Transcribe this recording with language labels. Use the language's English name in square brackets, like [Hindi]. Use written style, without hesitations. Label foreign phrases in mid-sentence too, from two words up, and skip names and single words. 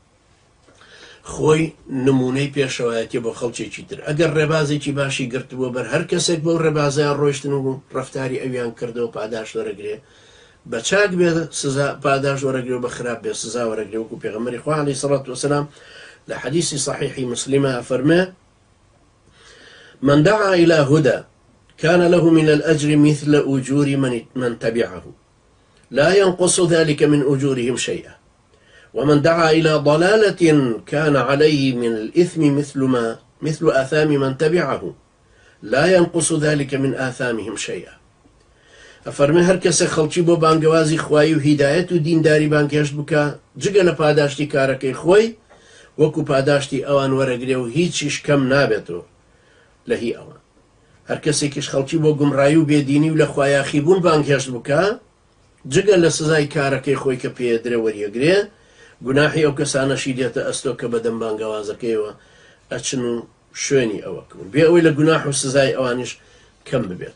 [Central Kurdish] خۆی نمونەی پێشەوایەتی بۆ خەڵکێکی تر ئەگەر ڕێبازێکی باشی گرتبووە بەر هەر کەسێک بەو ڕێبازیان ڕۆیشتن و ڕەفتاری ئەویان کردەوە پاداش وەرەگرێ بە چاک بێ سزا پاداش وەرەگرێ و بە خراپ بێ سزا وەرەگرێ وەکو پێغەمبەری خوا [Arabic] عەلەیهی سەڵات وەسەلام [Central Kurdish] لە حەدیثی صحیحی مسلمە فەرمێ [Arabic] من دعا إلى هدى كان له من الأجر مثل أجور من تبعه لا ينقص ذلك من أجورهم شيئا ومن دعا إلى ضلالة كان عليه من الإثم مثل آثام من تبعه لا ينقص ذلك من آثامهم شيئا. [Central Kurdish] ئەفەرمێ هەر کەسێک خەڵکی بۆ بانگەوازی خوای و هیدایەت و دینداری بانگهێشت بکە جگە لە پاداشتی کارەکەی خۆی وەکو پاداشتی ئەوان وەرەگرێ و هیچیش کەم نابێتەوە لە هی ئەوان. هەر کەسێکیش خەڵکی بۆ گومڕایی و بێدینی و لە خوایاخیبوون بانگهێشت بکە جگە لە سزای کارەکەی خۆی کە پێدرێ وەریەگرێ گوناحی ئەو کەسانەشی دێتە ئەستۆ کە بەدەم بانگەوازەکەیەوە ئەچن و شوێنی ئەوەکەون بێ ئەوەی لە گوناح و سزای ئەوانیش کەم ببێت.